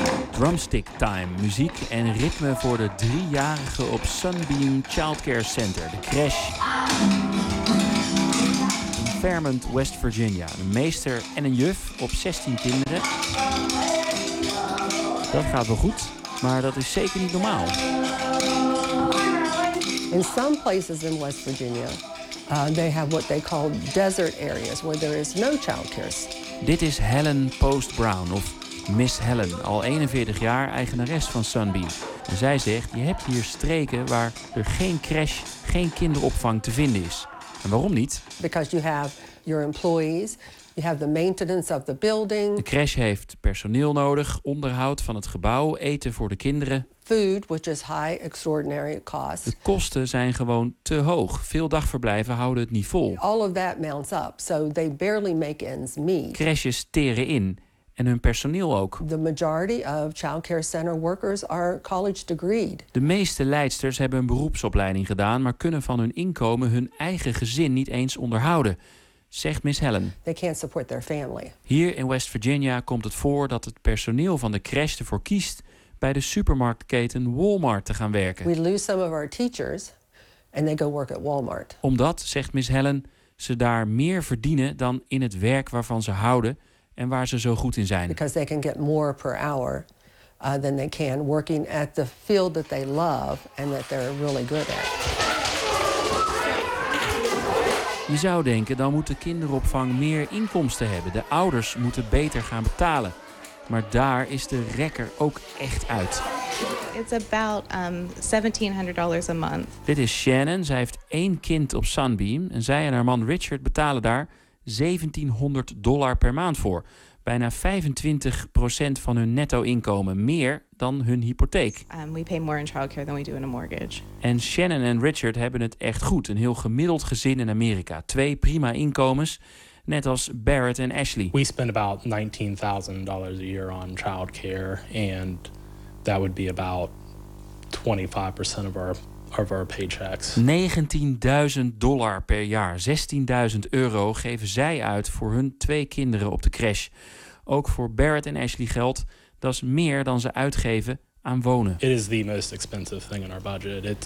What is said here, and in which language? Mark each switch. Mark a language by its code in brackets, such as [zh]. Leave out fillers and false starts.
[en] Drumstick time, [nl] muziek en ritme voor de driejarige op Sunbeam Childcare Center, de crash. In Fairmont, West Virginia. Een meester en een juf op 16 kinderen. Dat gaat wel goed, maar dat is zeker niet normaal. [en] In some places in West Virginia, they have what they call desert areas where there is no childcare. [nl] Dit is Helen Post Brown, of Miss Helen, al 41 jaar eigenares van Sunbeam. En zij zegt, je hebt hier streken waar er geen crash, geen kinderopvang te vinden is. En waarom niet? [en] Because you have your employees, you have the maintenance of the building. [nl] De crash heeft personeel nodig, onderhoud van het gebouw, eten voor de kinderen. [en] Food, which is high extraordinary cost. [nl] De kosten zijn gewoon te hoog. Veel dagverblijven houden het niet vol. [en] All of that mounts up, so they barely make ends meet. [nl] Crashes teren in. En hun personeel ook. [en] The majority of child care center workers are college degreed. [nl] De meeste leidsters hebben een beroepsopleiding gedaan, maar kunnen van hun inkomen hun eigen gezin niet eens onderhouden, zegt Miss Helen. [en] They can't support their family. [nl] Hier in West Virginia komt het voor dat het personeel van de crash ervoor kiest bij de supermarktketen Walmart te gaan werken. [en] We lose some of our teachers and they go work at Walmart. [nl] Omdat, zegt Miss Helen, ze daar meer verdienen dan in het werk waarvan ze houden en waar ze zo goed in zijn. [en] Because they can get more per hour than they can working at the field that they love and that they're really good at. [nl] Je zou denken, dan moet de kinderopvang meer inkomsten hebben. De ouders moeten beter gaan betalen. Maar daar is de rekker ook echt uit. [en] It's about $1,700 a month. [nl] Dit is Shannon. Zij heeft één kind op Sunbeam en zij en haar man Richard betalen daar $1,700 per maand voor. Bijna 25% van hun netto inkomen, meer dan hun hypotheek. [en] We pay more in childcare than we do in a mortgage. [nl] En Shannon en Richard hebben het echt goed. Een heel gemiddeld gezin in Amerika. Twee prima inkomens, net als Barrett en Ashley. [en] We spend about $19,000 a year on childcare and that would be about 25% of our paychecks. [nl] $19,000 per jaar. €16,000 geven zij uit voor hun twee kinderen op de crash. Ook voor Barrett en Ashley geldt, dat is meer dan ze uitgeven aan wonen. [en] It is the most expensive thing in our budget.